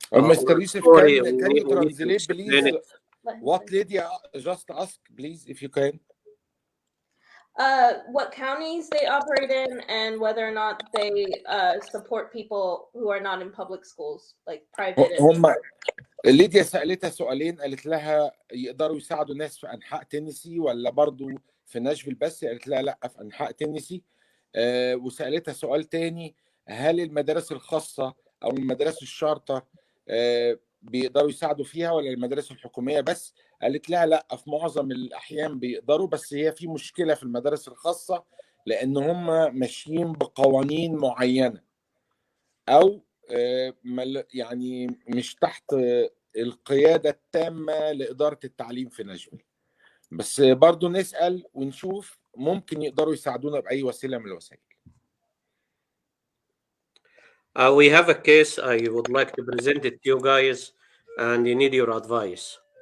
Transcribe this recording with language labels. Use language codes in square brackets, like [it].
[en] Mr. Yusuf, sorry, can you we need to translate, explain please, it. what Lydia just asked, please, if you can? What counties they operate in and whether or not they support people who are not in public schools, like private. [ar] هم ليديا سألتها سؤالين، قالت لها يقدروا يساعدوا ناس في أنحاء تينيسي ولا برضو في ناشفيل بس؟ قالت لها لا، في أنحاء تينيسي. وسألتها سؤال تاني، هل المدارس الخاصة أو المدارس الشارتر بيقدروا يساعدوا فيها ولا المدارس الحكومية بس؟ قالت لها لا، في معظم الأحيان بيقدروا، بس هي في مشكلة في المدارس الخاصة لأن هم ماشيين بقوانين معينة أو يعني مش تحت القيادة التامة لإدارة التعليم في ناشفيل. بس برضو نسأل ونشوف ممكن يقدروا يساعدونا بأي وسيلة من الوسائل. [en] We have a case I would like to present it to you guys, and you need your advice.